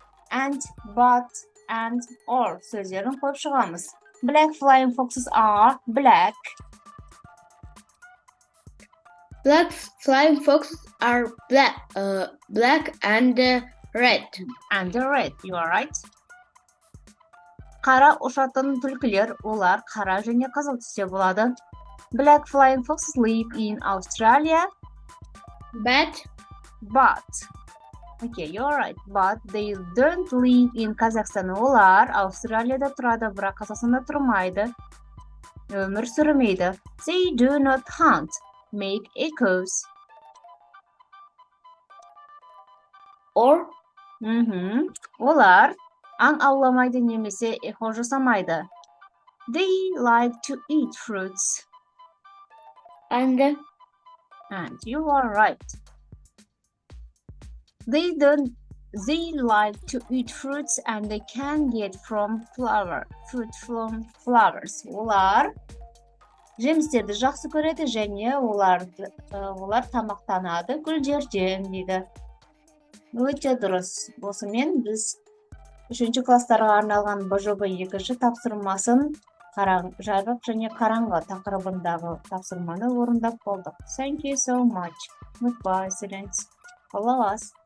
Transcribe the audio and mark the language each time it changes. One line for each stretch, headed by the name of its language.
Kazakh: And, but, and, or сөздерін қойып шығамыз.
English: Black flying foxes are black. Black flying foxes are black and red. And red, you are right.
Kazakh: Қара ұшатын түлкілер, олар қара және қызыл түсте болады.
English: Black flying foxes live in Australia. But. Okay, you're right. But they don't live in Kazakhstan.
Kazakh: Олар Австралияда тұрады, бірақ Қазақстанда тұрмайды. Өмір сүрмейді.
English: They do not hunt, make echoes. Or?
Kazakh: Олар аң ауламайды немесе эхо жасамайды.
English: They like to eat fruits. And you are right. They like to eat fruits and they can get fruit from flowers.
Kazakh: Олар жемістерді жақсы көреді және олар тамақтанады гүлдерден дейді. Өте дұрыс. Осымен біз 3-ші класстарға арналған БЖБ 2-ші тапсырмасын Жайғақ және қараңғы тақырыбындағы тапсырманы орындап болдық.
English: Thank you so much. Goodbye, students. Follow us.